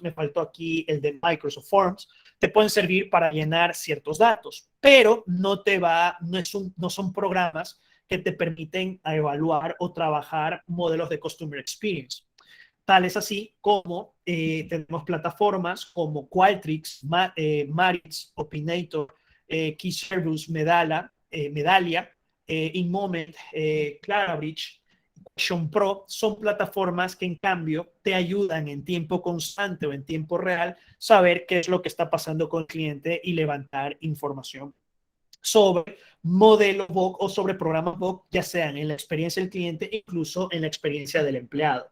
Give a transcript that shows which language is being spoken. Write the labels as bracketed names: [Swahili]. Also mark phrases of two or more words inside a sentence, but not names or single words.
[Spanish] Me faltó aquí el de Microsoft Forms. Te pueden servir para llenar ciertos datos, pero no son programas que te permiten evaluar o trabajar modelos de [English] Customer Experience. [Spanish] Tal es así como tenemos plataformas como Qualtrics, Maritz, Opinator, KeyService, Medallia, InMoment, Clarabridge, Question Pro. Son plataformas que en cambio te ayudan en tiempo constante o en tiempo real saber qué es lo que está pasando con el cliente y levantar información sobre modelos BOC o sobre programas BOC, ya sean en la experiencia del cliente, incluso en la experiencia del empleado.